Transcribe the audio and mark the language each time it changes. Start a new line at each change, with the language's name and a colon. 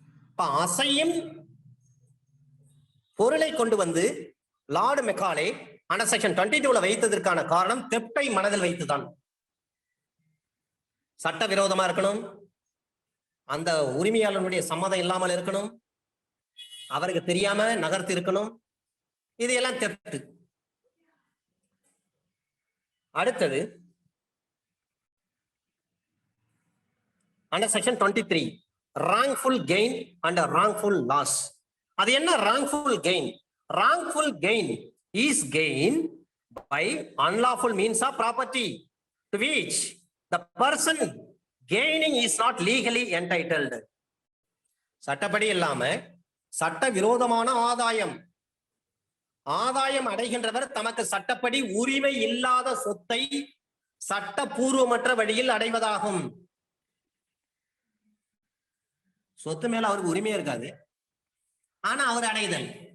Tamil: இப்ப அசையும் பொருளை கொண்டு வந்து லார்ட் மெக்காலே அண்டர் செக்ஷன் 22ல வைத்ததற்கான காரணம் தெஃப்டை மனதில் வைத்துதான். சட்ட விரோதமா இருக்கணும், அந்த உரிமையாளனுடைய சம்மதம் இல்லாமல் இருக்கணும், அவருக்கு தெரியாம நகர்த்தி இருக்கணும், இது எல்லாம் தெஃப்ட். அடுத்தது under section 23
English: wrongful gain and wrongful loss.
Tamil: அது என்ன
English: wrongful gain? wrongful gain is gain by unlawful means of property to which the person gaining is not legally entitled.
Tamil: சட்டப்படி இல்லாம சட்ட விரோதமான ஆதாயம், ஆதாயம் அடைகின்றவர் தமக்கு சட்டப்படி உரிமை இல்லாத சொத்தை சட்டபூர்வமற்ற வழியில் அடைவதாகும். சொத்து மேல அவருக்கு உரிமையா இருக்காது, ஆனா அவர் அடைதல்.